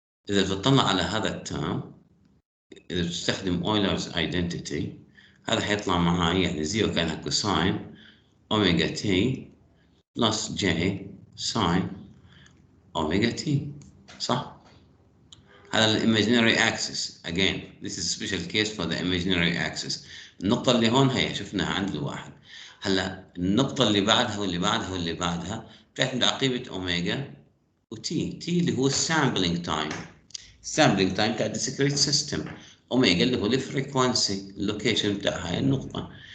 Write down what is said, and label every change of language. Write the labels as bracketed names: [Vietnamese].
[Arabic] إذا بتطلع على هذا الترم، إذا بتستخدم أويلرز ايدنتيتي، هذا حيطلع معاي يعني زيرو كانها كوساين أوميجا تي بلس جي ساين أوميجا تي، صح؟ هذا الإيماجينري أكسس. [English] again this is special case for the imaginary axis. [Arabic] النقطة اللي هون هي شفناها عند الواحد. هلا النقطة اللي بعدها واللي بعدها واللي بعدها بتعتمد على قيمة أوميجا وتي. تي اللي هو السامبلينج تايم، السامبلينج تايم بتاع الديسكريت سيستم. أوميجا اللي هو الفريكونسي اللوكيشن بتاع هاي النقطة.